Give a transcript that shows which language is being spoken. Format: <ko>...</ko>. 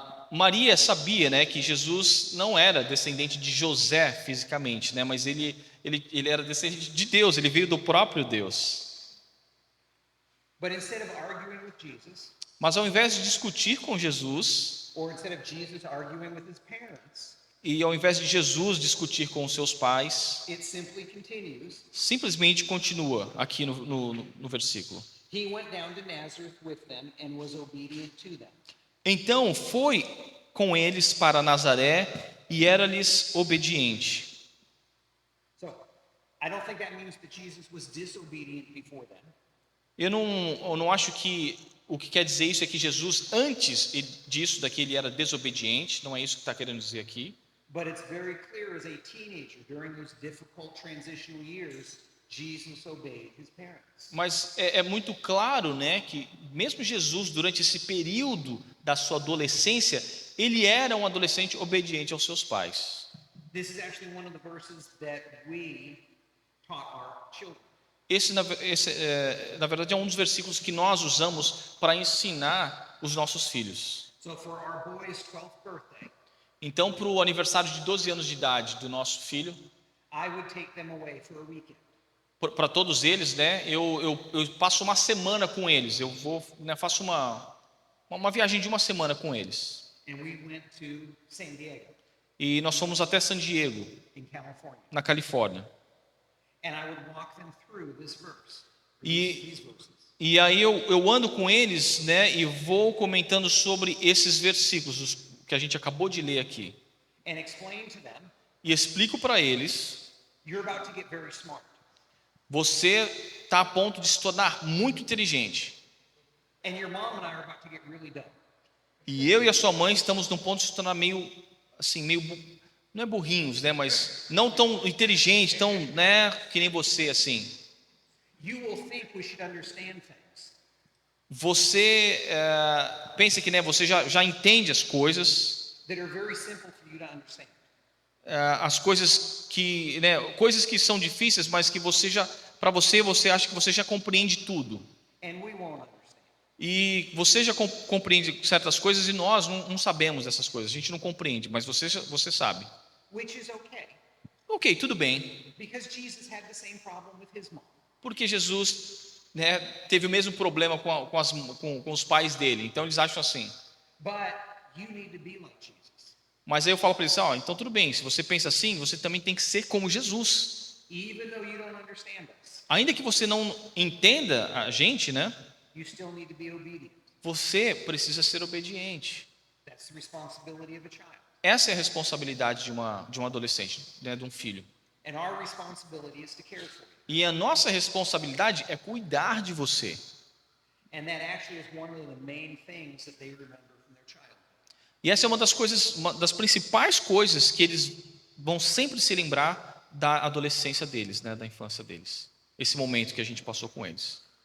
<pt>Maria sabia, né, que Jesus não era descendente de José fisicamente, né, mas ele era descendente de Deus, ele veio do próprio Deus.</pt> <en>But instead of arguing with Jesus,</en> <pt>Mas ao invés de discutir com Jesus,</pt> <en>or instead of Jesus arguing with his parents,</en> <pt>e ao invés de Jesus discutir com os seus pais,</pt> <en>it simply continues.</en> <pt>simplesmente continua aqui no versículo.</pt> <en>He went down to Nazareth with them and was obedient to them.</en> <pt>Então foi com eles para Nazaré e era-lhes obediente.</pt> <en>So, I don't think that means that Jesus was disobedient before them.</en> <pt>Eu não acho que o que quer dizer isso é que Jesus, antes disso daqui, ele era desobediente. Não é isso que está querendo dizer aqui.</pt> <en>But it's very clear as a teenager, during those difficult transitional years, Jesus obeyed his parents.</en> <pt>Mas é muito claro, né, que mesmo Jesus, durante esse período da sua adolescência, ele era um adolescente obediente aos seus pais.</pt> <en>This is actually one of the verses that we taught our children.</en> <pt>Esse, na verdade, é um dos versículos que nós usamos para ensinar os nossos filhos.</pt> <en>So for our boy's 12th birthday,</en> <pt>Então, para o aniversário de 12 anos de idade do nosso filho,</pt> <en>I would take them away for a weekend.</en> <pt>para todos eles, né? Eu passo uma semana com eles. Eu vou, né, faço uma viagem de uma semana com eles.</pt> <en>And we went to San Diego</en> <pt>E nós fomos até San Diego,</pt> <en>in California.</en> <pt>na Califórnia.</pt> <en>And I would walk them through this verse.</en> <pt>E,</pt> <en>These verses.</en> <pt>e aí eu ando com eles, né? E vou comentando sobre esses versículos que a gente acabou de ler aqui.</pt> <en>And explain to them,</en> <pt>E explico para eles:</pt> <en>you're about to get very smart.</en> <pt>você está a ponto de se tornar muito inteligente.</pt> <en>And your mom and I are about to get really dumb.</en> <pt>E eu e a sua mãe estamos num ponto de se tornar meio, assim, não é burrinhos, né? Mas não tão inteligentes, tão, né? Que nem você, assim.</pt> <en>You will think we should understand things.</en> <pt>Você pensa que, né? Você já entende as coisas,</pt> <en>That are very simple for you to understand.</en> <pt>as coisas que, né? Coisas que são difíceis, mas que você para você acha que você já compreende tudo.</pt> <en>And we won't understand.</en> <pt>E você já compreende certas coisas e nós não sabemos dessas coisas. A gente não compreende, mas você sabe.</pt> <en>Which is okay.</en> <pt>Ok, tudo bem.</pt> <en>Because Jesus had the same problem with his mom.</en> <pt>Porque Jesus, né, teve o mesmo problema com os pais dele. Então eles acham assim.</pt> <en>But you need to be like Jesus.</en> <pt>Mas aí eu falo para eles, então tudo bem. Se você pensa assim, você também tem que ser como Jesus.</pt> <en>Even though you don't understand us,</en> <pt>Ainda que você não entenda a gente, né?</pt> <en>you still need to be obedient.</en> <pt>Você precisa ser obediente.</pt> <en>That's the responsibility of a child.</en> <pt>Essa é a responsabilidade de um adolescente, né, de um filho.</pt> <en>And our responsibility is to care for you.</en> <pt>E a nossa responsabilidade é cuidar de você.</pt> <en>And that actually is one of the main things that they remember from their childhood.</en> <pt>E essa é uma das principais coisas que eles vão sempre se lembrar da adolescência deles, né, da infância deles. Esse momento que a gente passou com eles.</pt>